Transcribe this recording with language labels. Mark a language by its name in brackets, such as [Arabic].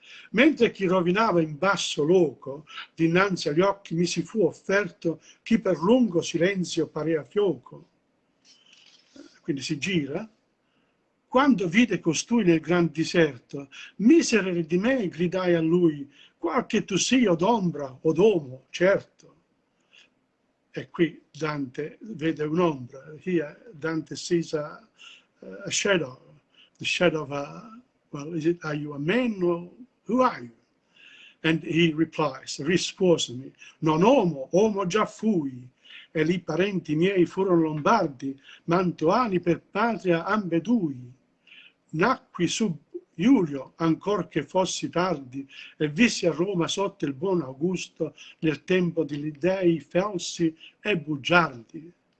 [Italian] Mentre chi rovinava in basso loco, dinanzi agli occhi mi si fu offerto chi per lungo silenzio parea fioco. Quindi si gira. Quando vide costui nel gran diserto, misere di me, gridai a lui, qualche tu sia d'ombra o d'uomo, certo. E qui Dante vede un'ombra. [English] Here Dante sees a shadow, the shadow of well, are you a man or who are you? And he replies, [Italian] risposami, non uomo già fui, e lì parenti miei furono lombardi, mantuani per patria ambedui. Nacqui sub Giulio, ancor che fossi tardi, e vissi a Roma sotto il buon Augusto, nel tempo degli dei felsi e bugiardi.